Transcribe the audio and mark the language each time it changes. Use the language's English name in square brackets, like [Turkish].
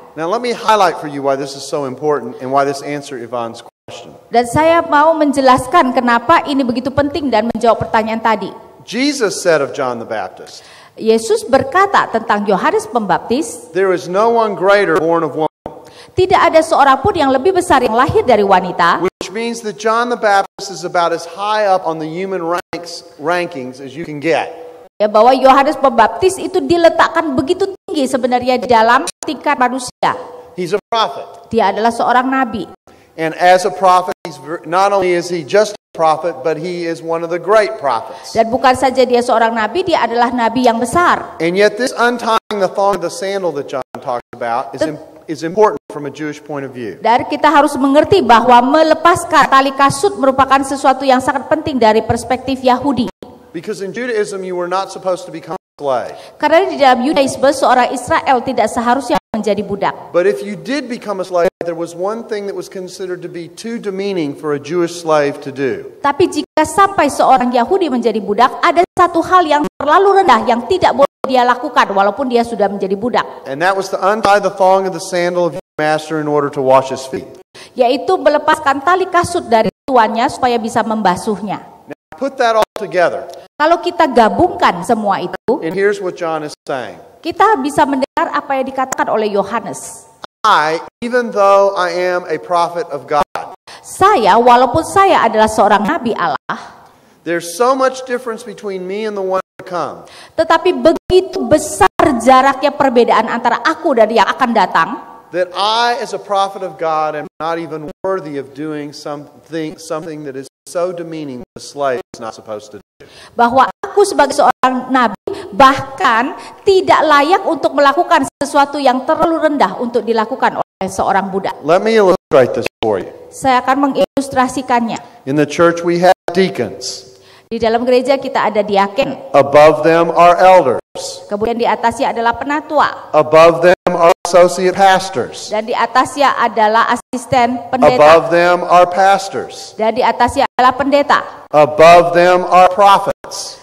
[English] Now let me highlight for you why this is so important and why this answers Yvonne's question. [Indonesian] Dan saya mau menjelaskan kenapa ini begitu penting dan menjawab pertanyaan tadi. [English] Jesus said of John the Baptist, [Indonesian] Yesus berkata tentang Yohanes Pembaptis, [English] there is no one greater born of woman, [Indonesian] tidak ada seorang pun yang lebih besar yang lahir dari wanita, [English] which means that John the Baptist is about as high up on the human rankings as you can get. [Indonesian] ya, bahwa Yohanes Pembaptis itu diletakkan begitu tinggi sebenarnya di dalam tingkat manusia. [English] He's a prophet. [Indonesian] Dia adalah seorang nabi. [English] And as a prophet, not only is he just a prophet, but he is one of the great prophets. [Indonesian] Dan bukan saja dia seorang nabi, dia adalah nabi yang besar. [English] And yet this untying the thong of the sandal that John talks about is important from a Jewish point of view. [Indonesian] Dan kita harus mengerti bahwa melepaskan tali kasut merupakan sesuatu yang sangat penting dari perspektif Yahudi. [English] Because in Judaism you were not supposed to become a slave. [Indonesian] Karena di dalam Yudaisme seorang Israel tidak seharusnya menjadi budak. [English] But if you did become a slave, there was one thing that was considered to be too demeaning for a Jewish slave to do. [Indonesian] Tapi jika sampai seorang Yahudi menjadi budak, ada satu hal yang terlalu rendah yang tidak boleh dia lakukan walaupun dia sudah menjadi budak. [English] And that was to untie the thong of the sandal of your master in order to wash his feet. [Indonesian] Yaitu melepaskan tali kasut dari tuannya supaya bisa membasuhnya. [English] Now put that all together. [Indonesian] Kalau kita gabungkan semua itu, [English] And here's what John is saying. [Indonesian] kita bisa mendengar apa yang dikatakan oleh Yohanes. [English] Even though I am a prophet of God, [Indonesian] Saya, walaupun saya adalah seorang nabi Allah, [English] there's so much difference between me and the one to come, [Indonesian] tetapi begitu besar jaraknya perbedaan antara aku dan yang akan datang, [English] that I, as a prophet of God, am not even worthy of doing something that is so demeaning that a slave is not supposed to do. [Indonesian] bahwa aku sebagai seorang nabi bahkan tidak layak untuk melakukan sesuatu yang terlalu rendah untuk dilakukan oleh seorang budak. [English] Let me illustrate this for you. [Indonesian] Saya akan mengilustrasikannya. [English] In the church we have deacons. [Indonesian] Di dalam gereja kita ada diaken. [English] Above them are elders. [Indonesian] Kemudian di atasnya adalah penatua. [English] Above them are associate pastors. [Indonesian] Dan di atasnya adalah asisten pendeta. [English] Above them are pastors. [Indonesian] Dan di atasnya adalah pendeta. [English] Above them are prophets.